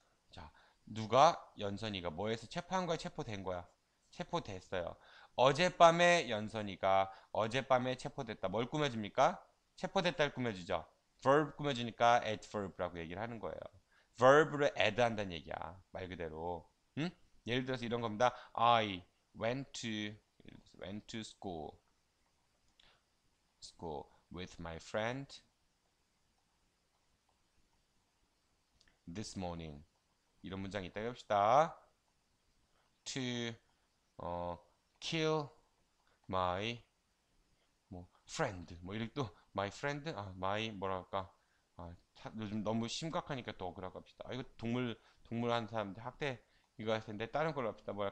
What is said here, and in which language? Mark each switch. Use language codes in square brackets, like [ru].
[ko] 자, 누가 연선이가 뭐해서 체포한 거야, 체포된 거야? 체포됐어요. 어젯밤에 연선이가 어젯밤에 체포됐다. 뭘 꾸며줍니까? 체포됐다를 꾸며주죠. verb 꾸며주니까 adverb라고 얘기를 하는 거예요. verb를 add 한다는 얘기야. 말 그대로. 응? 예를 들어서 이런 겁니다. [en] I went to school with my friend this morning. [ko] 이런 문장이 있다 해봅시다. [en] To kill my [ko] 뭐 friend 뭐 이렇게 또 [en] my friend [ko] my 뭐랄까 요즘 너무 심각하니까 또 억울하고 합시다. 이거 동물 하는 사람들 학대 이거 할 텐데 다른 걸로 합시다.